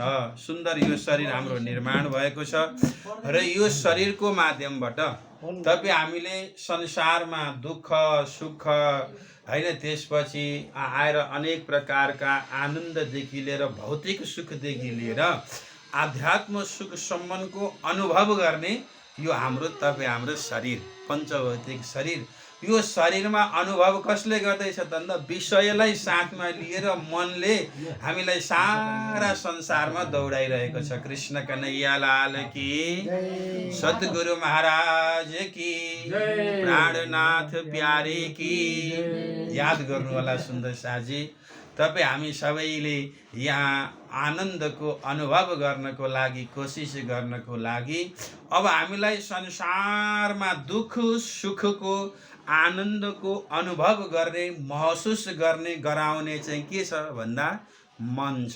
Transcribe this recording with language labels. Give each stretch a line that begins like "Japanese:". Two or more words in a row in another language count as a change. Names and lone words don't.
Nepali: सुन्दर यो शरीर हाम्रो निर्माण भएको छ र यो शरीरको माध्यमबाट तपाईँ हामीले संसारमा दुःख सुख हैन, त्यसपछि आएर अनेक प्रकारका आनन्ददेखि लिएर भौतिक सुखदेखि लिएर आध्यात्म सुख सम्बन्धको अनुभव गर्ने यो हाम्रो शरीर, पञ्चभौतिक शरीर। यो शरीरमा अनुभव कसले गर्दैछ त भन्दा विषयलाई साथमा लिएर मनले हामीलाई सारा संसारमा दौडाइरहेको छ।
Hindi: कृष्ण कन्हैया लाल की, सतगुरु महाराज की, प्राणनाथ प्यारे की।
Nepali: याद गर्नु होला सुन्दर साजी, तपाईँ हामी सबैले यहाँ आनन्दको अनुभव गर्नको लागि, कोसिस गर्नको लागि अब हामीलाई संसारमा दुःख सुखको आनन्दको अनुभव गर्ने, महसुस गर्ने, गराउने चाहिँ के छ भन्दा मन छ।